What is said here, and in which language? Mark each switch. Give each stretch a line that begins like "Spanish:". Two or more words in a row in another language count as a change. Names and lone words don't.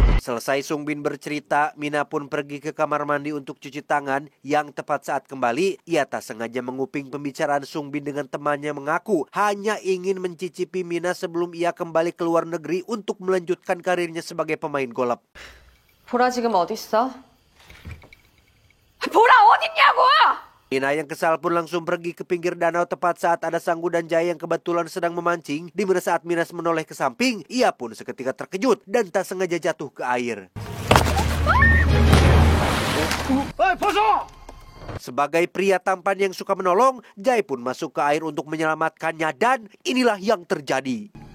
Indonesian: Selesai Sungbin bercerita, Mina pun pergi ke kamar mandi untuk cuci tangan. Yang tepat saat kembali, ia tak sengaja menguping pembicaraan Sungbin dengan temannya mengaku hanya ingin mencicipi Mina sebelum ia kembali ke luar negeri untuk melanjutkan karirnya sebagai pemain golf.
Korean: 보라 지금 어딨어? 보라 어딨냐고!
Indonesian: Mina yang kesal pun langsung pergi ke pinggir danau tepat saat ada Sanggu dan Jaya yang kebetulan sedang memancing. Di mana saat Mina menoleh ke samping, ia pun seketika terkejut dan tak sengaja jatuh ke air. Sebagai pria tampan yang suka menolong, Jaya pun masuk ke air untuk menyelamatkannya dan inilah yang terjadi.